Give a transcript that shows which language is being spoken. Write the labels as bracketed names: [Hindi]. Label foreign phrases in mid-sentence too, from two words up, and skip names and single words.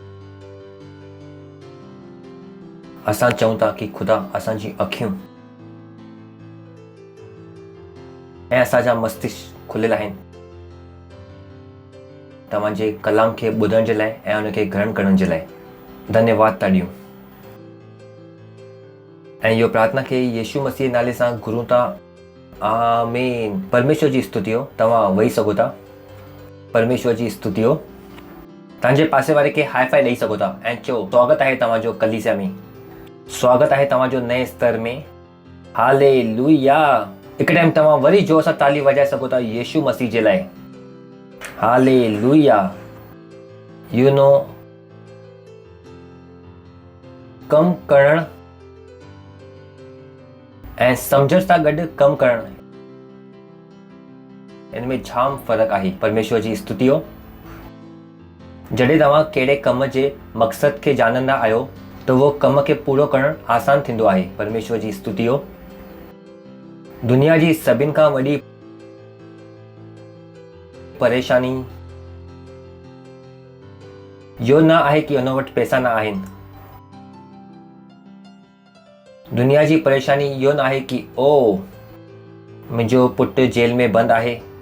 [Sindhi] असां चऊं था कि खुदा असांजी अखियूं ऐं असांजा मस्तिष्क खुलियल आहिनि तव्हांजे कलाम खे ॿुधण जे लाइ ऐं उनखे ग्रहण करण जे लाइ। धन्यवाद था ॾियूं ऐं इहो प्रार्थना खे यीशु मसीह नाले सां घुरूं था। आमीन। परमेश्वर जी स्तुति हो। तव्हां वेही सघो था। परमेश्वर जी स्तुति हो। तव्हांजे पासे वारे खे [English] high five [Sindhi] ॾेई सघो था ऐं चओ स्वागत आहे तव्हांजो कलीसिया में, स्वागत आहे तव्हांजो नए स्तर में। हालेलुया। हिकु टाइम तव्हां वरी जोर सां ताली वॼाए सघो था यीशु मसीह जे लाइ। हालेलुया। [English] you know [Sindhi] कमु करणु ऐं सम्झण सां गॾु कमु करणु हिन में जाम फ़र्क़ु आहे। परमेश्वर जी स्तुति हो। जॾहिं तव्हां कहिड़े कम जे मक़सद खे ॼाणंदा आहियो त वो कम खे पूरो करणु आसान थींदो आहे। परमेश्वर जी स्तुति हो। दुनिया जी सभिनि खां वॾी परेशानी इहो न आहे कि हुन वटि पैसा न आहिनि। दुनिया जी परेशानी इहो न आहे कि ओ मुंहिंजो पुटु जेल में बंदि आहे।